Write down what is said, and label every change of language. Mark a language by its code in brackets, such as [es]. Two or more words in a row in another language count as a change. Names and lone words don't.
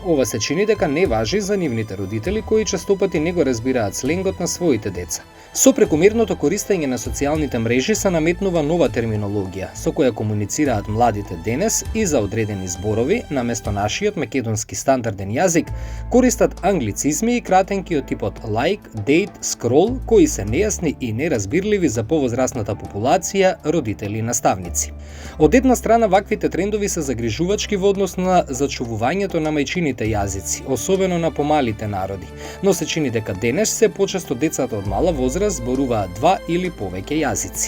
[mk] Ова се чини дека не важи за нивните родители кои честопати не го разбираат сленгот на своите деца. Со прекомерното користење на социјалните мрежи се наметнува нова терминологија, со која комуницираат младите денес и за одредени зборови, наместо нашиот македонски стандарден јазик, користат англицизми и кратенки од типот [en] like, date, scroll, [mk] кои се нејасни и неразбирливи за повозрастната популација, родители и наставници. Од една страна, ваквите трендови се загрижувачки во однос на зачувувањето на мајчините јазици, особено на помалите народи, но се чини дека денес се почесто децата од мала возраст зборуваат два или повеќе јазици.